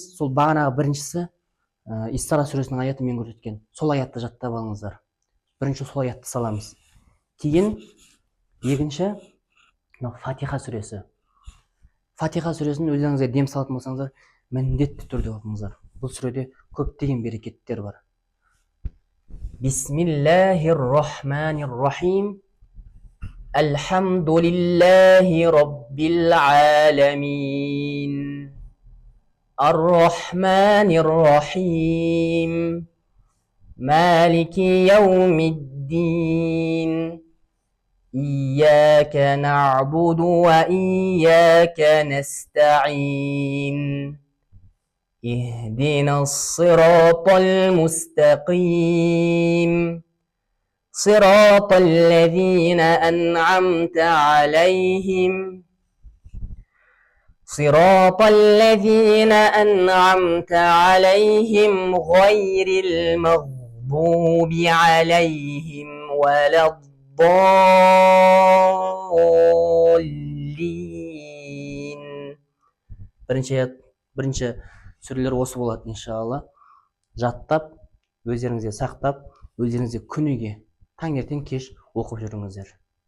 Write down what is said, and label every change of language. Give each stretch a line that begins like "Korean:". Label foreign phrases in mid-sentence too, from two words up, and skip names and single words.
Kazakh: Сол бағанағы біріншісі Исра сүресінің аяты мен көрсеткен. Сол аятты жаттап алыңыздар. Бірінші сол аятты саламыз. Кейін екінші Фатиха сүресі. Фатиха сүресін өздеріңізге дем салатын болсаңыздар, міндетті түрде оқыңыздар. Бұл сүреде көптеген берекеттер бар.
Arabic: بسم الله الرحمن الرحيم. الحمد لله رب العالمين. الرحمن الرحيم. مالك يوم الدين. إياك نعبد وإياك نستعين. اهدنا الصراط المستقيم صراط الذين أنعمت عليهم غير المغضوب عليهم ولا الضالين.
Kazakh: Бірінші сүрелер осы болады, иншалла. Жаттап, өздеріңізге сақтап, өздеріңізге күніге таңертең кеш оқып жүріңіздер.